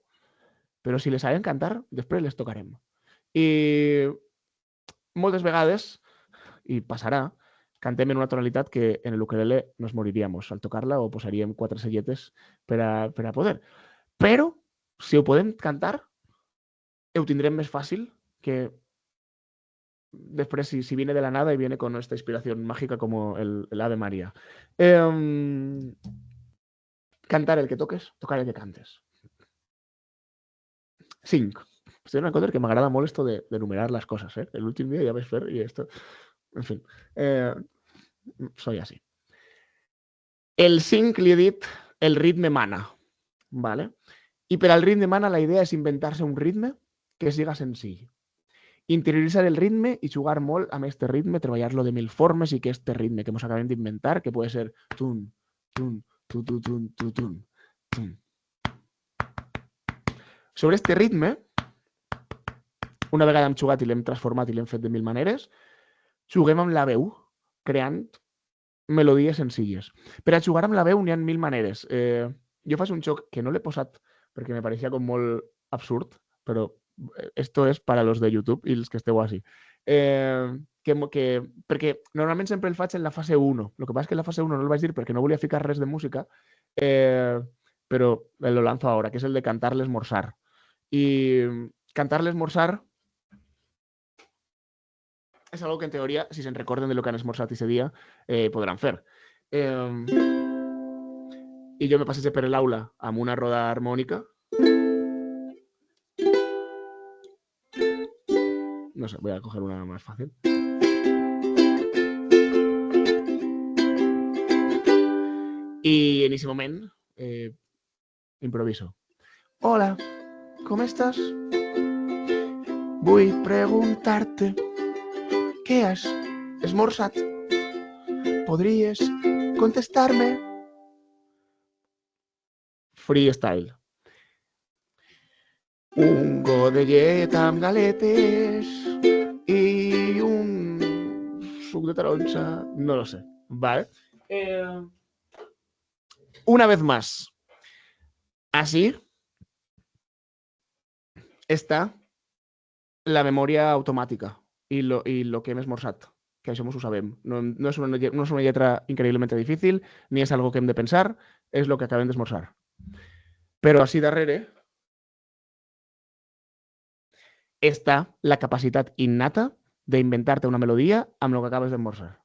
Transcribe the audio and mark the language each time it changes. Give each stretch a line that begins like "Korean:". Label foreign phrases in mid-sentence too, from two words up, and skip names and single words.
Catalan: Però si les sabem cantar, després les tocarem. I moltes vegades, i passarà, cantem en una tonalitat que en l'ukelele
Spanish: nos moriríamos
Catalan: al tocar-la o posaríem 4 selletes per a poder. Però, si ho podem cantar, ho tindrem més fàcil que
Spanish: después si viene de la nada y viene con esta inspiración mágica como el Ave María.
Catalan: Cantar el que toques, tocar el que cantes.
Spanish: 5. Estoy en una cosa que
Catalan: m'agrada molt
Spanish: esto de enumerar las cosas, ¿eh?
Catalan: El últim dia ja vaig fer i esto...
Spanish: En fin, soy así.
Catalan: El 5 li he dit el ritme mana, ¿vale? I per al ritme mana la idea és inventar-se un ritme que siga senzill. Interioritzar el ritme i jugar molt amb este ritme, treballar-lo de 1000 formes i que este ritme que ens acabem d'inventar, que pot ser tun, tun, tun, tun, tun, tun, tun, tun. Sobre este ritme, una vegada hem jugat i l'hem transformat i l'hem fet de 1000 maneres, juguem amb la veu, creant melodies senzilles. Per a jugar amb la veu n'hi ha 1000 maneres. Jo faig un joc que no l'he posat perquè me pareixia com molt absurd, però
Spanish: esto es para los de YouTube y los que
Catalan: esteu així. Perquè normalment sempre el faig en la fase 1. El que passa és que en la fase 1 no el vaig dir perquè no volia ficar res de música, però
Spanish: lo lanzo ahora,
Catalan: que és el de cantar l'esmorzar. I cantar l'esmorzar és algo que en teoria, si se'n recorden de lo que han esmorzat ese dia, podran fer. I jo me passeig per l'aula amb una roda harmònica. No sé,
Spanish: voy a coger una más fácil. Y en ese momento improviso. Hola, ¿cómo estás?
Catalan: Vull preguntar-te què has esmorzat. Podries contestar-me? Freestyle. Un got de llet amb galetes y un suc de taronja.
Spanish: No lo sé. Vale. Una vez más. Así está la memoria automática y lo que
Catalan: hem esmorzat. Que això mos ho sabem. No és una lletra increïblement difícil, ni és algo que hem de pensar, és lo que acabem d'esmorzar. Però així darrere está la capacitat innata d'inventar-te una melodia amb el que acabes d'esmorzar.